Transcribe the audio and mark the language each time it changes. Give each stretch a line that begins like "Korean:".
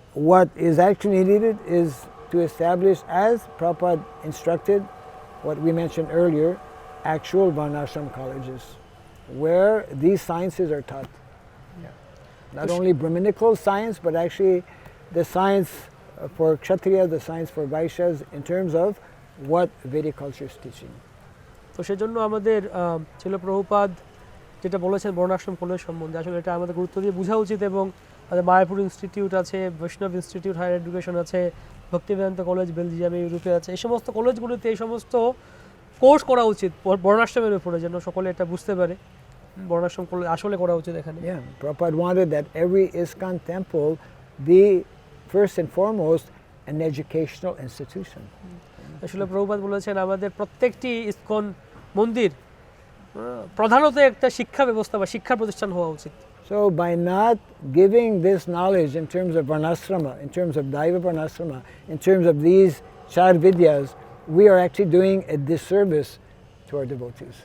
English: What is actually needed is to establish, as Prabhupada instructed, what we mentioned earlier, actual Varnashram colleges, where these sciences are taught. Not only Brahminical science, but actually the science for Kshatriya, the science for Vaishyas, in terms of what Vedic culture is teaching.
Bangla: তো সেজন্য আমাদের ছিল প্রভুপাদ যেটা বলেছেন বর্ণাশ্রম college সম্বন্ধে, আসলে এটা আমাদের গুরুত্ব দিয়ে বোঝা উচিত। এবং আমাদের মায়াপুর ইনস্টিটিউট আছে, বৈষ্ণব ইনস্টিটিউট হায়ার এডুকেশন আছে, ভক্তিবেদান্ত কলেজ বেলজিয়ামে, ইউরোপে আছে। এই সমস্ত কলেজগুলিতে এই সমস্ত কোর্স করা উচিত বর্ণাশ্রমের উপরে, যেন সকলে এটা বুঝতে পারে বর্ণাশ্রম কলেজ আসলে করা উচিত এখানে।
English: Yeah, Prabhupada wanted that every ISKCON temple be first and foremost an educational institution.
Bangla: আসলে প্রভুপাদ বলেছেন আমাদের প্রত্যেকটি ইসকন মন্দির প্রধানত একটা শিক্ষা ব্যবস্থা বা শিক্ষা প্রতিষ্ঠান হওয়া উচিত।
English: So by not giving this knowledge in terms of Varnasrama, in terms of Daiva Varnasrama, in terms of these Char Vidyas, we are actually doing a disservice to our devotees.